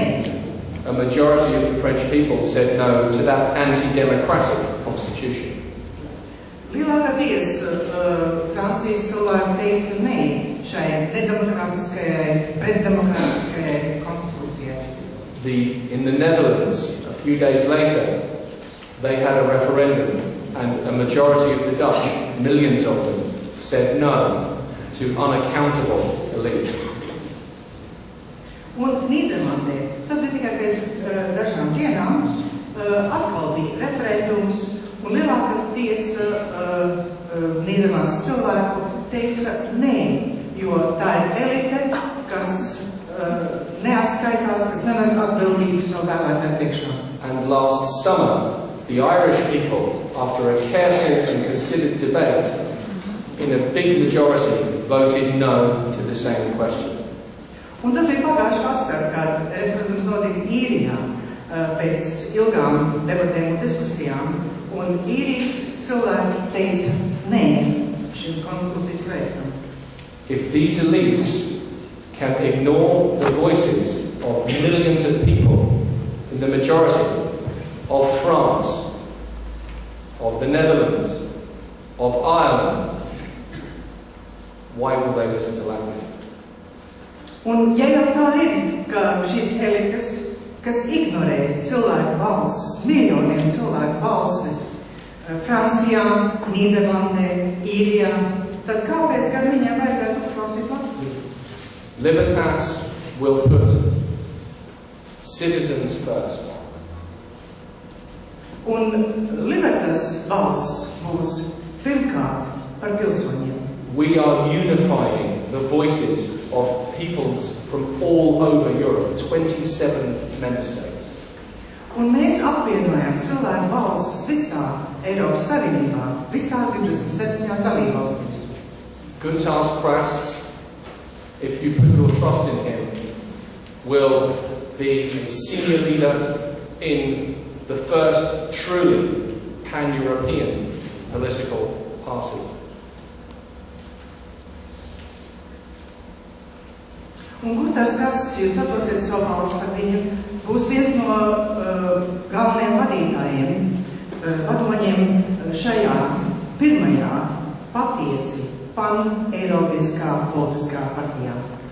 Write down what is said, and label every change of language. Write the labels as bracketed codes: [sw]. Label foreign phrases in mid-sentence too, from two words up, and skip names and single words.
[en] A majority of the French people said no to that anti-democratic constitution. [lv] Lielākā tiesa Francijas cilvēku teica nē šai nedemokrātiskajai, pretdemokrātiskajai konstitūcijai. [en] In the Netherlands, a few days later, they had a referendum, and a majority of the Dutch, millions of them, said no to unaccountable elites. [lv] Un Nīderlandē, tas bija tikai pēc dažām dienām, atkal bija referendums, un lielākā tiesa Nīderlandes cilvēku teica nē, jo tā ir elite, kas neatskaitās, kas nenes atbildību savu vēlētāju priekšā. [en] And last summer, the Irish people, after a careful and considered debate, in a big majority, voted no to the same question. [lv] Un tas bija pagājuši vasarā, kad referendums notika Īrijā pēc ilgām debatēm un diskusijām, un Īrijas cilvēki teica nē šim konstitūcijas projektam. [en] If these elites can ignore the voices of millions of people in the majority of France, of the Netherlands, of Ireland, why will they listen to Latvia? [lv] Un ja jau tā ir, ka šīs elites, kas ignorē cilvēku balsis, miljoniem cilvēku balsis, Francijā, Nīderlandē, Īrijā, tad kāpēc gan viņiem vajadzētu uzklausīt Latviju? [en] Libertas will put citizens first. [lv] Un Libertas balss būs pirmkārt par pilsoņiem. [en] We are unifying the voices of peoples from all over Europe, 27 member states. [lv] Un mēs apvienojam cilvēku balsis visā Eiropas Savienībā, visās 27 dalībvalstīs. Guntārs Krasts, if you put your trust in him, will be a senior leader in the first truly pan-European political party. Un Guntārs Krasts, jūs atdosiet savu balsi par viņu, būs viens no galvenajiem vadītājiem, vadoņiem šajā pirmajā patiesi pan-eiropiskā politiskā partijā.